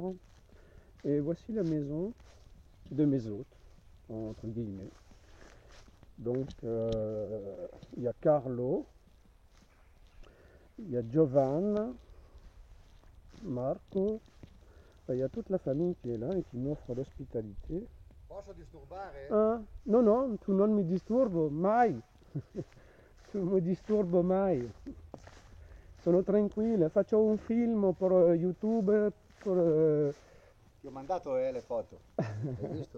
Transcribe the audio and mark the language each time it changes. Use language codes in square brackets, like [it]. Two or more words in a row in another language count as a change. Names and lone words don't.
[fr] Et voici la maison de mes hôtes, entre guillemets. Donc, il y a Carlo, il y a Giovanna, Marco, il y a toute la famille qui est là et qui m'offre l'hospitalité. [it] Posso disturbare? Ah, no, no, tu non mi disturbo mai. Tu non mi disturbo mai. Sono tranquilla, faccio un film per YouTube. Ti ho mandato le foto. Hai visto?